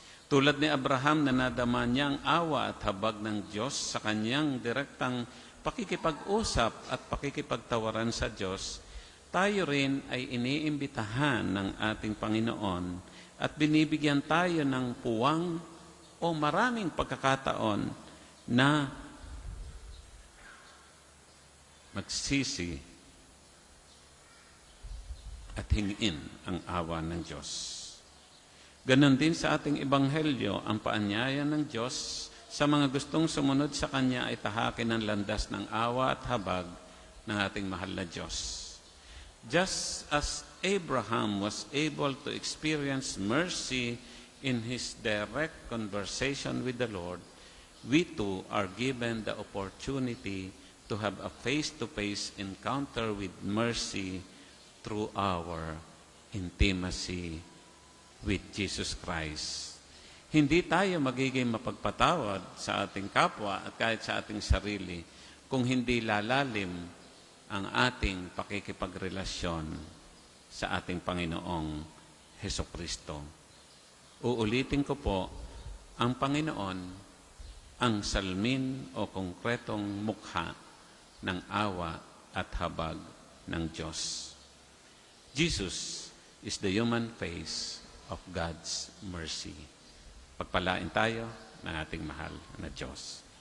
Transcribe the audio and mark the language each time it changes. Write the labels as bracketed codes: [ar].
[tl] Tulad ni Abraham na nadama niya ang awa at habag ng Diyos sa kanyang direktang pakikipag-usap at pakikipagtawaran sa Diyos, tayo rin ay iniimbitahan ng ating Panginoon at binibigyan tayo ng puwang o maraming pagkakataon na magsisi at hingin ang awa ng Diyos. Ganon din sa ating ebanghelyo, ang paanyaya ng Diyos sa mga gustong sumunod sa Kanya ay tahakin ang landas ng awa at habag ng ating mahal na Diyos. [en] Just as Abraham was able to experience mercy in his direct conversation with the Lord, we too are given the opportunity to have a face-to-face encounter with mercy through our intimacy with Jesus Christ. [tl] Hindi tayo magiging mapagpatawad sa ating kapwa at kahit sa ating sarili kung hindi lalalim ang ating pakikipagrelasyon sa ating Panginoong Hesukristo. Uulitin ko po, ang Panginoon, ang salmin o konkretong mukha ng awa at habag ng Diyos. [en] Jesus is the human face of God's mercy. [tl] Pagpalain tayo ng ating mahal na Diyos.